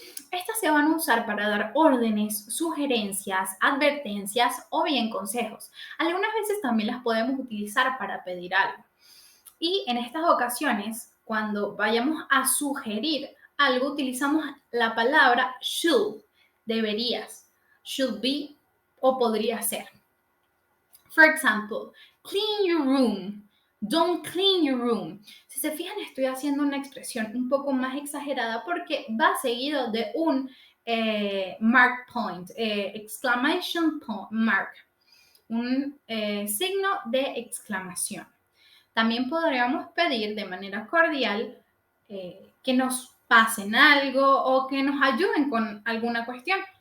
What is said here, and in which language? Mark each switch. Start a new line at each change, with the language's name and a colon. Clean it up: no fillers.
Spanish: Estas se van a usar para dar órdenes, sugerencias, advertencias o bien consejos. Algunas veces también las podemos utilizar para pedir algo. Y en estas ocasiones, cuando vayamos a sugerir algo, utilizamos la palabra should, deberías, should be o podría ser.
English: For example, clean your room. Don't clean your room.
Spanish: Si se fijan, estoy haciendo una expresión un poco más exagerada porque va seguido de un
English: mark point, exclamation point, mark,
Spanish: un signo de exclamación. También podríamos pedir de manera cordial que nos pasen algo o que nos ayuden con alguna cuestión.